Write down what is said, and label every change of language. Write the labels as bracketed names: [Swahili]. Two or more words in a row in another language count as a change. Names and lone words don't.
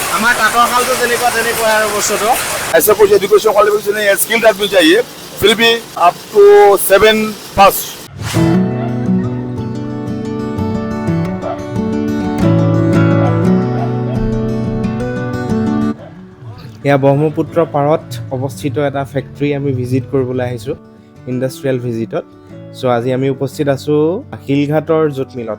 [Assamese] আমাৰ তাঁতৰ শালটো তেনেকুৱা আৰু বস্তুটো [Hindi] ऐसा कुछ [English] education qualification [Hindi] नहीं है, स्किल्ड आदमी चाहिए, फिर भी [English] up to [Hindi] 7 पास। [Assamese] এয়া ব্ৰহ্মপুত্ৰ পাৰত অৱস্থিত এটা ফেক্টৰী আমি ভিজিট কৰিবলৈ আহিছোঁ ইণ্ডাষ্ট্ৰিয়েল ভিজিটত। চ' আজি আমি উপস্থিত আছোঁ শিলঘাটৰ জুট মিলত।